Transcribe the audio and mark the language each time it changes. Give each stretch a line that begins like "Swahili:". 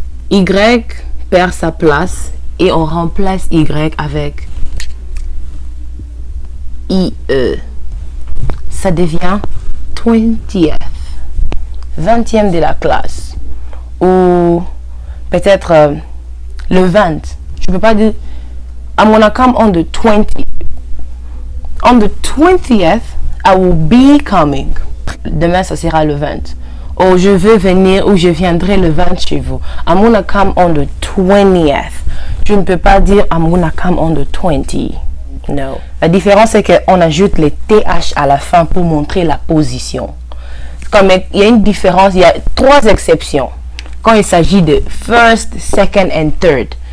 French: Y perd sa place et on remplace Y avec IE. Ça devient 20th. 20e de la classe. Ou peut-être le 20. Je ne peux pas dire
English: I'm gonna come on the 20th. On the 20th, I will be coming.
French: Demain, ça sera le 20. Oh, je veux venir ou je viendrai le 20 chez vous.
English: I'm gonna come on the 20th.
French: Je ne peux pas dire
English: I'm gonna come on the 20. No.
French: La différence, c'est qu'on ajoute les TH à la fin pour montrer la position. Comme il y a une différence, il y a 3 exceptions. Quand il s'agit de first, second and third.